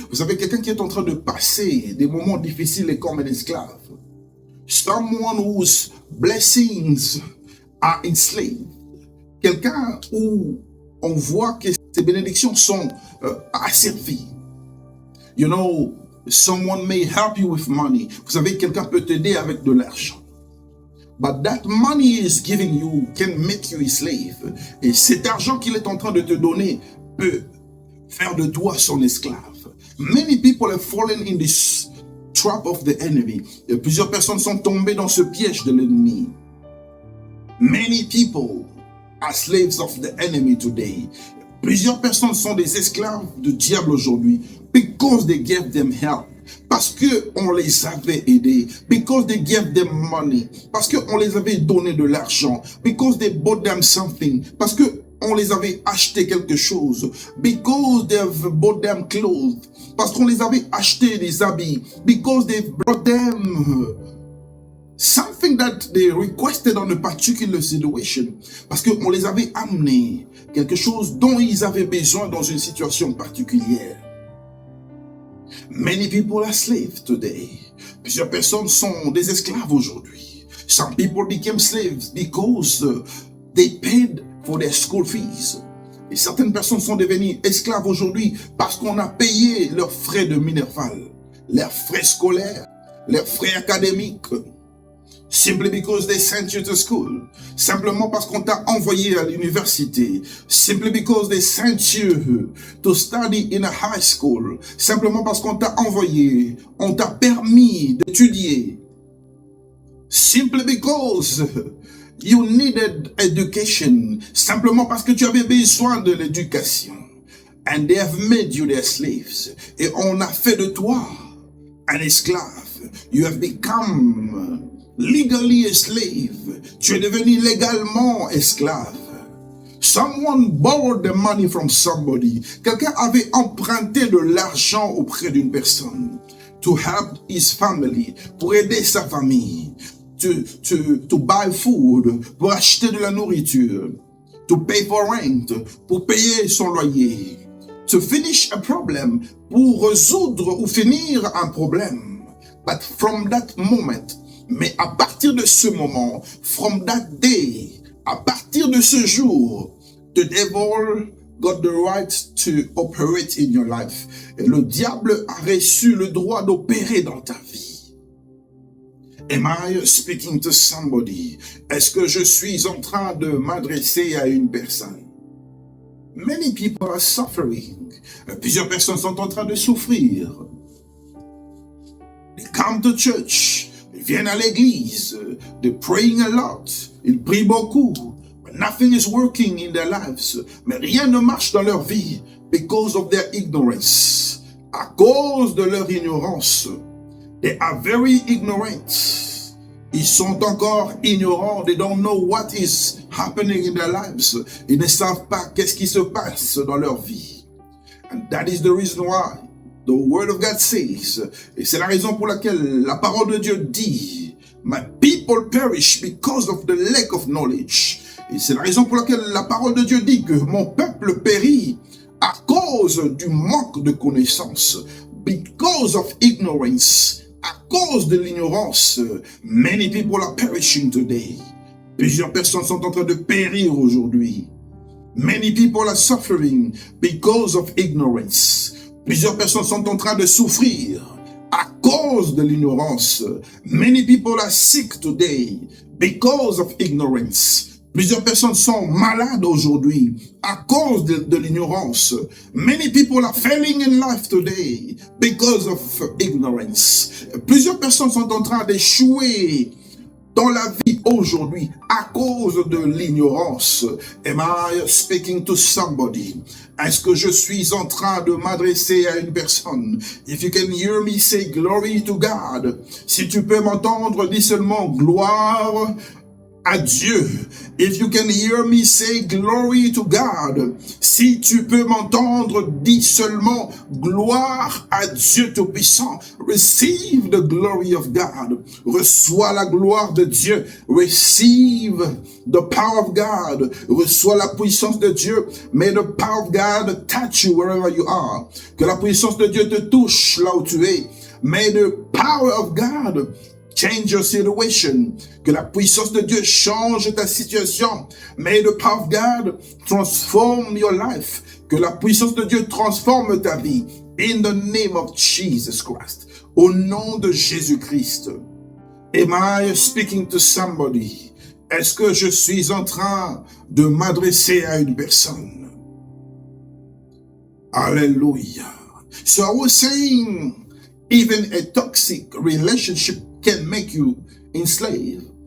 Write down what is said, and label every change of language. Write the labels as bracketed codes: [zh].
[fr] Vous savez, quelqu'un qui est en train de passer des moments difficiles est comme un esclave. [en] Someone whose blessings are enslaved. [fr] Quelqu'un où on voit que ses bénédictions sont asservies. [en] You know, someone may help you with money. [fr] Vous savez, quelqu'un peut t'aider avec de l'argent. [en] But that money is giving you can make you a slave. [fr] Et cet argent qu'il est en train de te donner peut faire de toi son esclave. [en] Many people have fallen in this trap of the enemy. [fr] Et plusieurs personnes sont tombées dans ce piège de l'ennemi. [en] Many people are slaves of the enemy today. [fr] Plusieurs personnes sont des esclaves du diable aujourd'hui. [en] Because they gave them help. [fr] Parce que on les avait aidés. [en] Because they gave them money. [fr] Parce que on les avait donné de l'argent. [en] Because they bought them something. [fr] Parce que on les avait acheté quelque chose. [en] Because they've bought them clothes. [fr] Parce qu'on les avait acheté des habits. [en] Because they've brought them something that they requested on a particular situation. [fr] Parce qu'on les avait amenés quelque chose dont ils avaient besoin dans une situation particulière. [en] Many people are slaves today. [fr] Plusieurs personnes sont des esclaves aujourd'hui. [en] Some people became slaves because they paid for their school fees. [fr] Et certaines personnes sont devenues esclaves aujourd'hui parce qu'on a payé leurs frais de minerval, leurs frais scolaires, leurs frais académiques. [en] Simply because they sent you to school. [fr] Simplement parce qu'on t'a envoyé à l'université. [en] Simply because they sent you to study in a high school. [fr] Simplement parce qu'on t'a envoyé, on t'a permis d'étudier. [en] Simply because you needed education. [fr] Simplement parce que tu avais besoin de l'éducation. [en] And they have made you their slaves. [fr] Et on a fait de toi un esclave. [en] You have become legally a slave. [fr] Tu es devenu légalement esclave. [en] Someone borrowed the money from somebody. [fr] Quelqu'un avait emprunté de l'argent auprès d'une personne. [en] To help his family. [fr] Pour aider sa famille. [en] To buy food. [fr] Pour acheter de la nourriture. [en] To pay for rent. [fr] Pour payer son loyer. [en] To finish a problem. [fr] Pour résoudre ou finir un problème. [en] But from that moment, [fr] mais à partir de ce moment, [en] from that day, [fr] à partir de ce jour, [en] the devil got the right to operate in your life. [fr] Et le diable a reçu le droit d'opérer dans ta vie. [en] Am I speaking to somebody? [fr] Est-ce que je suis en train de m'adresser à une personne? [en] Many people are suffering. [fr] Plusieurs personnes sont en train de souffrir. [en] They come to church. [fr] Ils viennent à l'église. [en] They're praying a lot. [fr] Ils prient beaucoup. [en] But nothing is working in their lives. [fr] Mais rien ne marche dans leur vie [en] because of their ignorance. [fr] À cause de leur ignorance. [en] They are very ignorant. [fr] Ils sont encore ignorants. [en] They don't know what is happening in their lives. [fr] Ils ne savent pas qu'est-ce qui se passe dans leur vie. [en] And that is the reason why the word of God says, [fr] et c'est la raison pour laquelle la parole de Dieu dit, [en] my people perish because of the lack of knowledge. [fr] Et c'est la raison pour laquelle la parole de Dieu dit que mon peuple périt à cause du manque de connaissance, [en] because of ignorance, [fr] à cause de l'ignorance. [en] Many people are perishing today. [fr] Plusieurs personnes sont en train de périr aujourd'hui. [en] Many people are suffering because of ignorance. [fr] Plusieurs personnes sont en train de souffrir à cause de l'ignorance. [en] Many people are sick today because of ignorance. [fr] Plusieurs personnes sont malades aujourd'hui à cause de l'ignorance. [en] Many people are failing in life today because of ignorance. [fr] Plusieurs personnes sont en train d'échouer dans la vie aujourd'hui à cause de l'ignorance. [en] Am I speaking to somebody? [fr] Est-ce que je suis en train de m'adresser à une personne? [en] If you can hear me say glory to God. [fr] Si tu peux m'entendre, dis seulement gloire à Dieu. [en] If you can hear me say glory to God. [fr] Si tu peux m'entendre, dis seulement gloire à Dieu Tout-Puissant. [en] Receive the glory of God. [fr] Reçois la gloire de Dieu. [en] Receive the power of God. [fr] Reçois la puissance de Dieu. [en] May the power of God touch you wherever you are. [fr] Que la puissance de Dieu te touche là où tu es. [en] May the power of God change your situation. [fr] Que la puissance de Dieu change ta situation. [en] May the power of God transform your life. [fr] Que la puissance de Dieu transforme ta vie. [en] In the name of Jesus Christ. [fr] Au nom de Jésus-Christ. [en] Am I speaking to somebody? [fr] Est-ce que je suis en train de m'adresser à une personne? [en] Hallelujah. So I was saying, even a toxic relationship can make you enslaved.